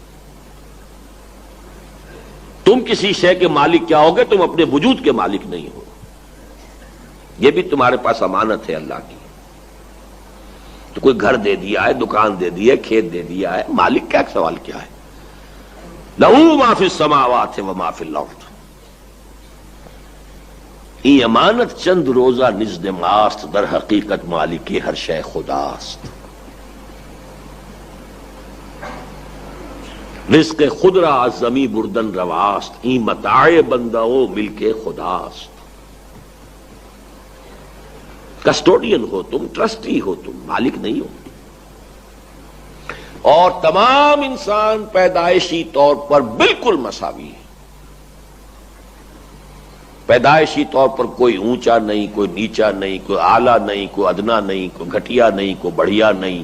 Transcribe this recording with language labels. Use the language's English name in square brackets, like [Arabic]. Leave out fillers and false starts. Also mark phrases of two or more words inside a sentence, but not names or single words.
[Urdu] تم کسی شے کے مالک کیا ہوگے؟ تم اپنے وجود کے مالک نہیں ہو. یہ بھی تمہارے پاس امانت ہے اللہ کی. تو کوئی گھر دے دیا ہے، دکان دے دی ہے، کھیت دے دیا ہے، مالک کا سوال کیا ہے؟ [Arabic] لہو ما فی السماوات و ما فی الارض. [Persian] یہ امانت چند روزہ نزد ماست، در حقیقت مالک ہر شے خداست. رزق خود را از زمی بردن رواست، این متاع بندہ و ملک خداست. [Urdu] کسٹوڈین ہو تم، ٹرسٹی ہو تم، مالک نہیں ہو. اور تمام انسان پیدائشی طور پر بالکل مساوی ہے. پیدائشی طور پر کوئی اونچا نہیں، کوئی نیچا نہیں، کوئی اعلیٰ نہیں، کوئی ادنا نہیں، کوئی گھٹیا نہیں، کوئی بڑھیا نہیں.